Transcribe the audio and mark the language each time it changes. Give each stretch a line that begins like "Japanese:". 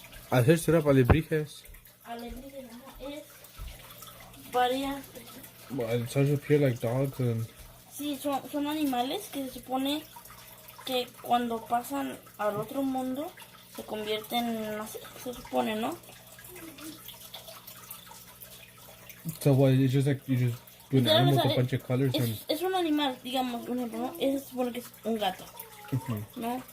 English: I searched it up, alebrijes.
Spanish: Alebrijes, es varias.
English: Well, it starts to appear like dogs and...
Spanish: Sí, son animales que se supone que cuando pasan al otro mundo se convierten así, se supone, ¿no?
English: So what, it's just like, you just do an animal with a bunch of colors and...
Spanish: Es un animal, digamos, un ejemplo, ¿no? Ese se supone que es un gato, ¿no?